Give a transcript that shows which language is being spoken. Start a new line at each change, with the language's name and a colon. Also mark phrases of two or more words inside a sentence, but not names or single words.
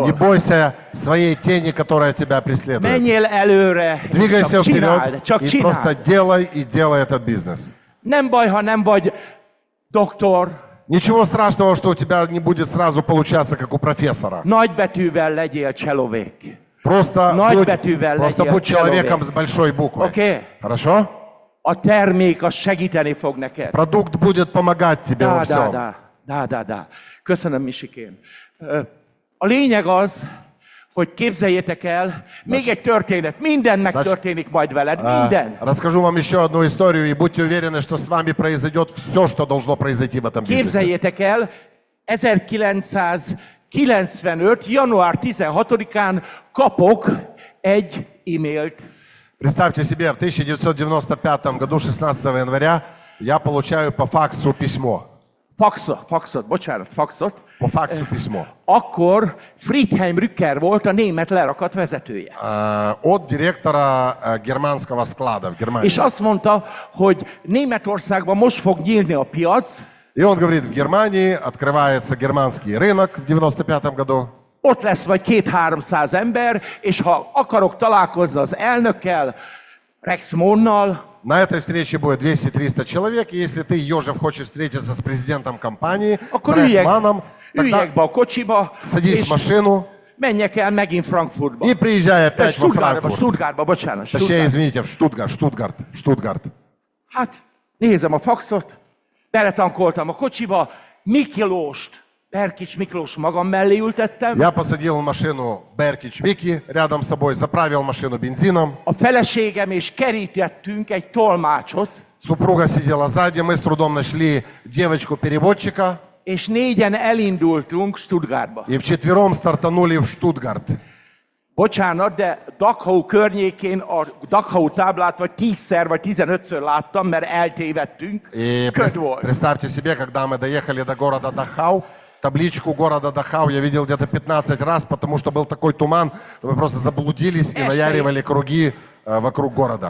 Russian: Не бойся своей tени, которая тебя преследует.
Hungarian: Menjél előre,
Russian: Двигайся
Hungarian: csak csináld,
Russian: вперед
Hungarian: csak
Russian: и просто
Hungarian: csináld.
Russian: делай и делай этот бизнес.
Hungarian: Nem baj, ha nem vagy doktor.
Russian: Ничего страшного, что у тебя не будет сразу получаться, как у профессора.
Hungarian: Nagybetűvel legyél cselovék.
Russian: Просто
Hungarian: Nagybetűvel
Russian: будь человеком
Hungarian: legyél
Russian: с большой буквы.
Hungarian: Oké?
Russian: Хорошо?
Hungarian: A termék az segíteni fog neked.
Russian: Продукт будет помогать тебе во всем.
Hungarian: Da. Köszönöm, Misikém. A lényeg az, hogy képzeljétek el, még egy történet, minden megtörténik majd veled, minden.
Russian: Расскажу вам еще одну историю, и будьте уверены, что с вами произойдет все, что должно произойти в этом бизнесе.
Hungarian: Képzeljétek el, 1995. január 16-án kapok egy e-mailt.
Russian: Представьте себе, в 1995 году, 16 января, я получаю по факсу письмо.
Hungarian: Faxot, bocsánat, faxot.
Russian: По факсу письмо.
Hungarian: Akkor Friedhelm Rücker volt a német lerakat vezetője.
Russian: От директора германского склада в Германии.
Hungarian: És azt mondta, hogy Németországban most fog nyílni a piac.
Russian: И он говорит, в Германии открывается германский рынок в 95 году.
Hungarian: Ott lesz vagy 200-300 ember, és ha akarok találkozni az elnökkel, Rex Mohnnal,
Russian: На этой встрече будет 200-300 человек, и если ты, Ёжев, хочешь встретиться с президентом компании, с Рексманом, тогда садись в машину
Hungarian: menjek el megint Frankfurtba.
Russian: и приезжай опять во Франкфурт.
Hungarian: Stuttgartba, bocsánat.
Russian: Точнее, извините, в Штутгарт.
Hungarian: Hát, nézem a faxot, beletankoltam a kocsiba, Miklóst, Berkics Miklós magam mellé ültettem.
Russian: Я посадил в машину Беркич Мики рядом с собой, заправил машину бензином.
Hungarian: A feleségem és kerítettünk egy tolmácsot.
Russian: Супруга сидела сзади, мы с трудом нашли девочку-переводчика.
Hungarian: És négyen elindultunk Stuttgartba.
Russian: И вчетвером стартанули в Штутгарт.
Hungarian: Bocsánat, de Dachau környékén a Dachau táblát vagy 10-szer vagy 15-ször láttam, mert eltévedtünk. Köd volt.
Russian: Представьте себе, когда мы доехали до города Дахау, табличку города Дахау я видел где-то 15 раз, потому что был такой туман, что мы просто заблудились и наяривали круги вокруг города.